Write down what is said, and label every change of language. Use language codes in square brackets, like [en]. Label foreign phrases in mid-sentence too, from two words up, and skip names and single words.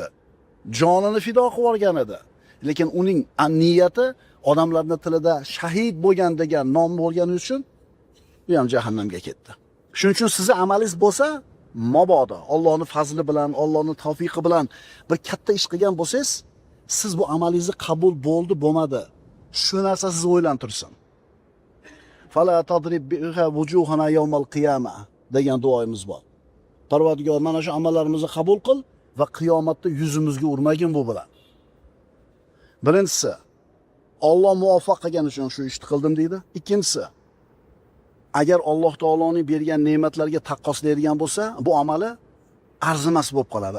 [uz] Jonini fido qilib olgan edi. Lekin uning niyati odamlarning tilida shahid bo'lgan degan nom bo'lgani uchun u ham jahannamga ketdi. Shuning uchun sizni amalingiz bo'lsa, mabodo Allohning fazli bilan, Allohning tavfiqi bilan bir katta ish qilgan bo'lsangiz, siz bu amalingizni qabul bo'ldi, bo'lmadi. Shu narsa sizni o'ylantirsin. [ar] فلا تضرب بها وجوهنا يوم القيامة [uz] degan duoyimiz bor. Parvardigor, mana shu amallarimizni qabul qil va qiyomatda yuzimizga urmagin bu bilan. Birinchisi, Alloh muvaffaq qilgani uchun shu ishni qildim deydi. Ikkinchisi, agar Alloh taoloning bergan ne'matlarga taqqoslaydigan bo'lsa, bu amali arzimas bo'lib qoladi.